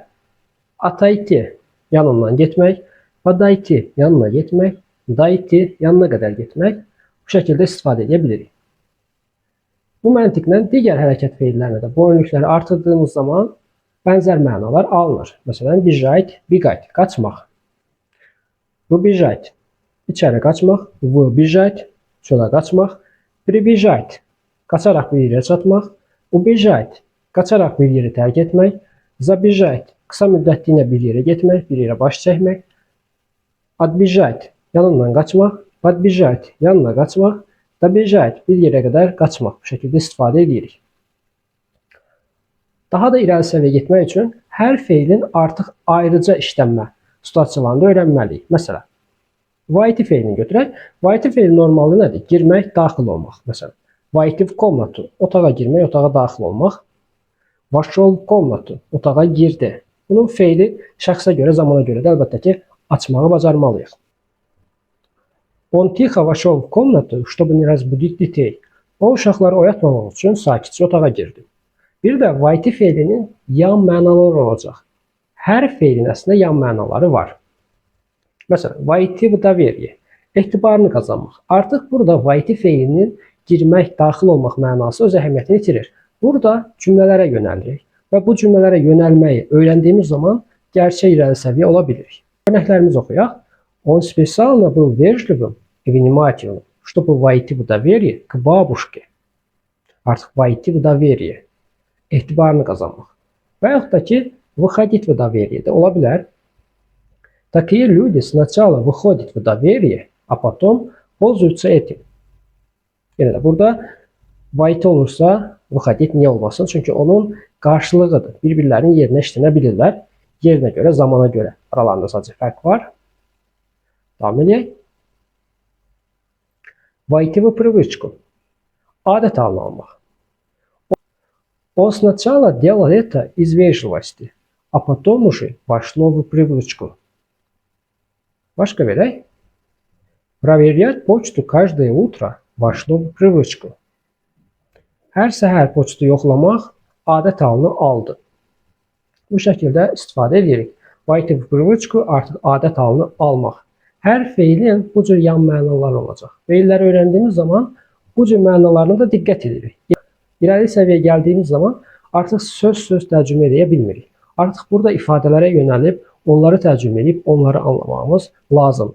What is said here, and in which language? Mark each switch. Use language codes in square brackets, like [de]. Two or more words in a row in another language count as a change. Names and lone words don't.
[az] Atayti, yanından getmək. Padayti, yanına getmək. Dayti, yanına qədər getmək. Bu şəkildə istifadə edə bilirik. Bu məntiqlə digər hərəkət feillərinə də bu önlükləri artırdığımız zaman bənzər mənalar alınır. Məsələn, [ru] bежать, бегать, qaçmaq. Выбежать, [az] içəri qaçmaq. Выбежать, çölə qaçmaq. Прибежать, qaçaraq bir yerə çatmaq. Убежать, qaçaraq bir yeri tərk etmək. Забежать, qısa müddətliyə bir yerə getmək, bir yerə baş çəkmək. Отбежать, yanından qaçmaq. Подбежать, yanına qaçmaq. Добежать, bir yerə qədər qaçmaq. Bu şəkildə istifadə edirik. Daha da irəli səviyyə getmək üçün hər feilin artıq ayrıca işlənmə situasiyalarını öyrənməliyik. Məsələn, войти feilini götürək. Войти feili normalda nədir? Girmək, daxil olmaq. Məsələn, [ru] войти в комнату, [az] otağa girmək, otağa daxil olmaq. [ru] Вошел в комнату, [az] otağa girdi. Bunun feili şəxsə görə, zamana görə də əlbəttə ki, açmağı bacarmalıyıq. [ru] Он тихо вошел в комнату, чтобы не разбудить детей. [az] O uşaqları oyatmamaq üçün sakitcə otağa girdi. Bir də войти feilinin yan mənaları olacaq. Hər feilin əslində yan mənaları var. Məsələn, [ru] войти в доверие, [az] etibarını qazanmaq. Artıq burada войти feilinin girmək, daxil olmaq mənası öz əhəmiyyətini itirir. Burada cümlələrə yönəlirik və bu cümlələrə yönəlməyi öyrəndiyimiz zaman gerçək irəli səviyyə ola bilirik. Örnəklərimizi oxuyaq. [ru] Он специально был вежливым и внимательным, чтобы войти в доверие к бабушке. Artıq войти в доверие, [az] etibarını qazanmaq. Və yaxud da ki, [ru] выходить в доверие [az] də ola bilər. [ru] Такие люди сначала выходят в доверие, а потом пользуются этим. [az] Yəni də burada войти olursa, выходить niyə olmasın? Çünki onun qarşılığıdır. Bir-birlərinin yerinə işlənə bilirlər. Yerinə görə, zamana görə. Aralarında sadəcə fərq var. Davam edək. [ru] Войти в привычку. [az] Adət halına almaq. [ru] Он сначала делал это из вежливости, а потом уже вошло в привычку. [az] Başqa verək. [ru] Проверять почту каждое утро вошло в привычку. [az] Hər səhər poçtu yoxlamaq adət halını aldı. Bu şəkildə istifadə edirik. [ru] Войти в привычку [az] artıq adət halını almaq. Hər feilin bu cür yan mənaları olacaq. Feilləri öyrəndiyimiz zaman bu cür mənalarına da diqqət edirik. İrəli səviyyəyə gəldiyimiz zaman artıq söz tərcümə edə bilmirik. Artıq burada ifadələrə yönəlib, onları tərcümə edib, onları anlamamız lazımdır.